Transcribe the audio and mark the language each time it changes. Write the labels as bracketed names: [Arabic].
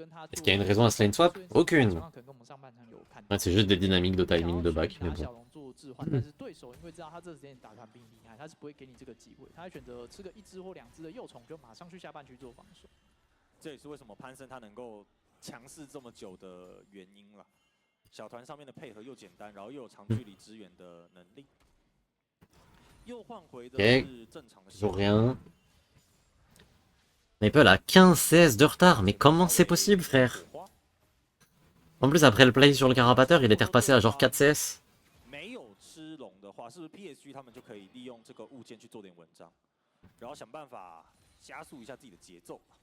[French] Est-ce qu'il y a une raison à ce lane swap? Aucune. Ouais, c'est juste des dynamiques de timing de back, mais bon. [Chinese] 但是对手因为知道他这个时间打团兵厉害，他是不会给你这个机会，他会选择吃个1只或2只的幼虫，就马上去下半区做防守。这也是为什么潘森他能够强势这么久的原因了。小团上面的配合又简单，然后又有长距离支援的能力。又换回的是正常的。 [French] Toujours rien. Maple a 15 CS de retard, mais comment c'est possible, frère? En plus, après le play sur le carapateur, il était repassé à genre 4 CS. [Chinese] 没有吃龙的话，是不是 PSG 他们就可以利用这个物件去做点文章，然后想办法加速一下自己的节奏？